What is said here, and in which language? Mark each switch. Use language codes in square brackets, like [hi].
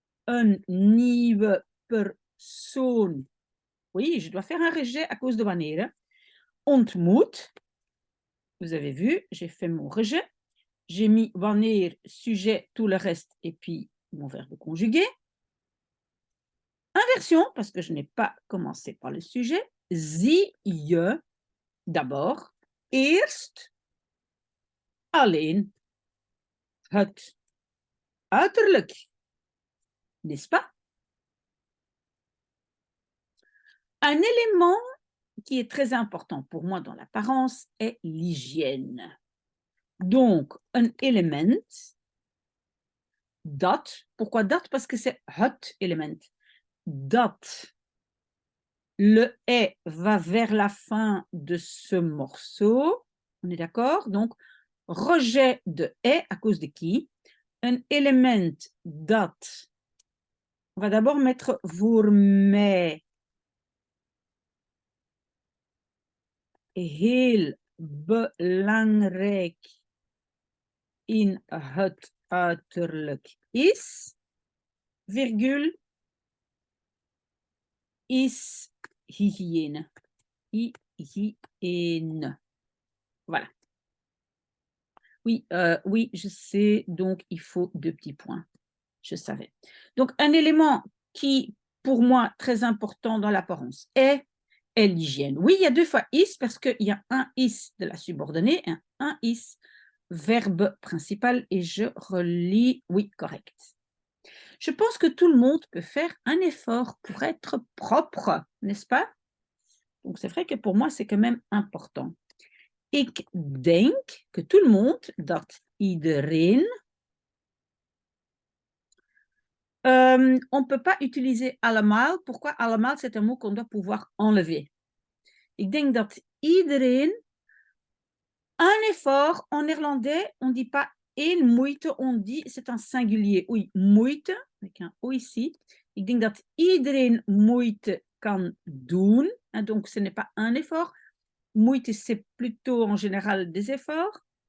[nl] een nieuwe persoon. [fr] Oui, je dois faire un rejet à cause de wanneer. Hein. Ontmoet. Vous avez vu, j'ai fait mon rejet. J'ai mis wanneer, sujet, tout le reste, et puis mon verbe conjugué. Inversion, parce que je n'ai pas commencé par le sujet. [nl] Zie je, [fr] d'abord, [nl] eerst, alleen, het, uiterlijk. [fr] N'est-ce pas? Un élément qui est très important pour moi dans l'apparence est l'hygiène. Donc, un élément, dat. Pourquoi dat? Parce que c'est het élément. Dat. Le est va vers la fin de ce morceau. On est d'accord? Donc, rejet de est à cause de qui? Un élément dat. On va d'abord mettre [nl] voor mij. Heel belangrijk in het uiterlijk is, [fr] virgule, [nl] is hygiëne. Hygiëne. Voilà. [fr] Oui, oui, je sais, donc il faut 2 petits points. Je savais. Donc, un élément qui, pour moi, très important dans l'apparence est l'hygiène. Oui, il y a 2 fois is parce qu'il y a un is de la subordonnée et un is verbe principal et je relis, oui, correct. Je pense que tout le monde peut faire un effort pour être propre, n'est-ce pas? Donc, c'est vrai que pour moi, c'est quand même important. [nl] Ik denk [fr] que tout le monde, [nl] dat iedereen, [fr] on ne peut pas utiliser allemaal. Pourquoi allemaal? C'est un mot qu'on doit pouvoir enlever. [nl] Ik denk dat iedereen [fr] un effort en néerlandais, on ne dit pas één moeite, on dit, c'est un singulier. Oui, moeite, avec un O ici. [nl] Ik denk dat iedereen moeite kan doen. [fr] Hein, donc, ce n'est pas un effort. Moeite, c'est plutôt en général des efforts.